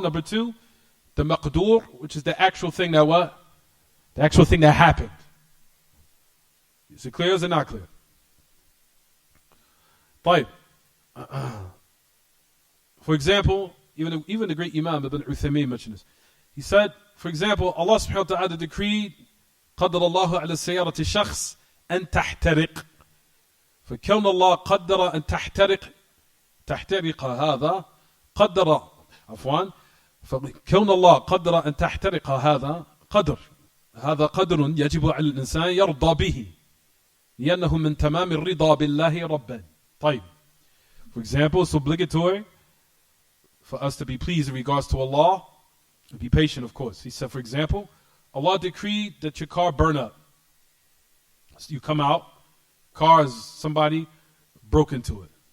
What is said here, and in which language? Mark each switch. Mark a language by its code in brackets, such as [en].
[en] Number two, the maqdur, which is the actual thing that what? The actual thing that happened. Is it clear or is it not clear? Right. For example, even the great Imam Ibn Uthaymeen mentioned this. He said, for example, Allah subhanahu wa ta'ala decreed [ar] قدر الله على السيارة شخص أن تحترق فكون الله قدر أن تحترق هذا قدر عفوا فكون الله قدر أن تحترق هذا قدر يجب على الإنسان يرضى به لأنه من تمام الرضا بالله ربا. طيب. [en] For example, it's obligatory for us to be pleased in regards to Allah and be patient, of course. He said, for example, Allah decreed that your car burn up. So you come out, car is somebody broke into it.